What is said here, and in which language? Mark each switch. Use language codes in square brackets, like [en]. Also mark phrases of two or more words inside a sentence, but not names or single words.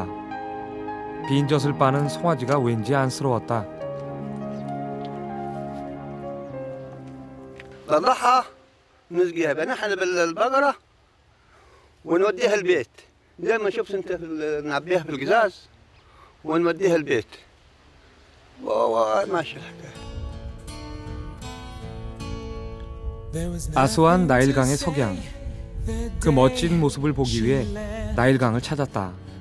[ko] 빈 젖을 빠는 송아지가 왠지 안쓰러웠다. [ar] نطلعها نسقيها بنحن بالبقرة ونوديها البيت زي ما شفت انت نعبيها في القزاز ونوديها البيت وماشي الحكاية. [ko] 아스완 나일강의 석양. 그 멋진 모습을 보기 위해 나일강을 찾았다.